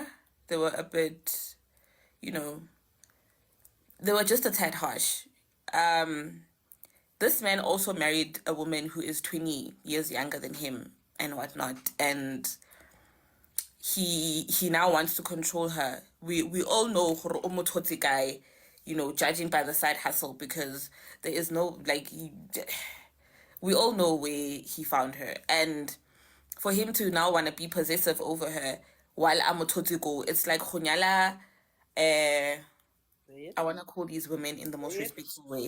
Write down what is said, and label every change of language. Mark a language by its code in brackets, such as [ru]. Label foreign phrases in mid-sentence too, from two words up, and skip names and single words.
[en] They were a bit, they were just a tad harsh. this man also married a woman who is 20 years younger than him and whatnot, and he now wants to control her. We all know [nso] gore o motshotse [en] guy, you know, judging by the side hustle, because there is no like we all know where he found her, and for him to now want to be possessive over her while I'm a go, it's like Hunyala. I want to call these women in the most respectful way.